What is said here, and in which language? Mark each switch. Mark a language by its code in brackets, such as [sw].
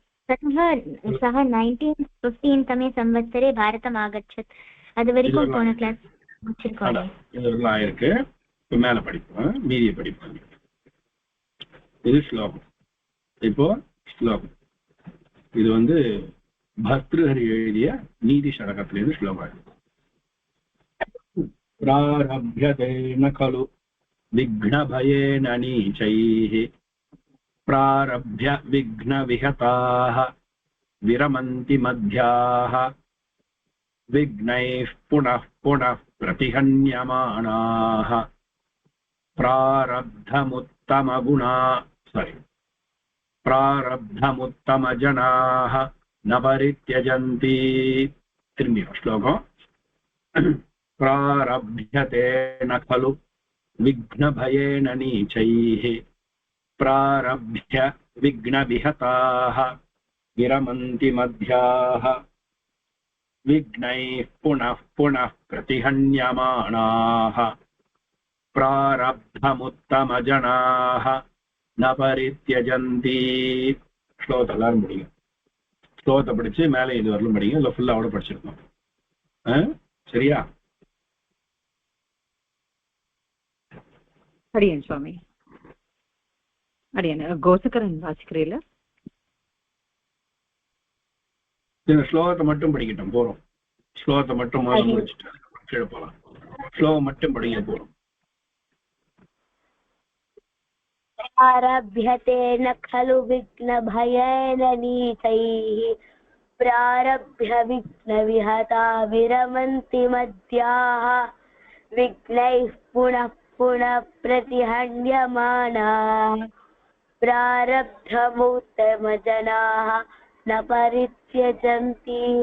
[sa] सः 1915 तमे संवत्सरे भारतम् आगच्छत्. [ta] அதுவரைக்கும் போன கிளாஸ் முடிச்சிருக்கோம். இதெல்லாம் இருக்கு. இப்போ மேல படிப்போம், மீதியை படிப்போம். இது ஸ்லோகம். இப்போ ஸ்லோகம் இது வந்து பர்த்ருஹரி எழுதிய நீதி ஷடகத்திலிருந்து ஸ்லோகம். [sa] प्रारभ्यते न खलु विघ्नभयेन नीचैः प्रारभ्य विघ्नविहताः विरमन्ति मध्याः विघ्नैः पुनः पुनः प्रतिहन्यमानाः प्रारब्धमुत्तमजनाः न परित्यजन्ति. [ta] திரும்பி ஸ்லோகம். [sa] प्रारभ्यते न खलु विघ्नभयेन नीचैः प्रारभ्य विघ्नविहताः विरमन्ति मध्याः विघ्नैः पुनः पुनः प्रतिहन्यमानाः प्रारब्धमुत्तमजनाः न परित्यजन्ति. [ta] ஸ்லோகத்தை எல்லாரும் படிங்க. ஸ்லோகத்தை படிச்சு மேலே இது வரலும் படிங்க. இல்லை ஃபுல்லாக அவ்வளோ படிச்சிருக்கோம். சரியா? அடியன் சுவாமி. அடியன் கோசகரன் வாசிக்கிறீங்களா? இந்த ஸ்லோகத்தை மட்டும் படிக்கட்டும், போறோம். ஸ்லோகத்தை மட்டும் முடிச்சுட்டு கீழே போகலாம். ஸ்லோகம் மட்டும் படிக்க போறோம். [sa] आरभ्यते न खलु विघ्नभयेन नीचैः प्रारभ्य विघ्नविहता विरमन्ति मध्याः विघ्नैः पुनः पुनः प्रतिहन्यमानाः प्रारब्धमुत्तमजनाः न परित्यजन्ति.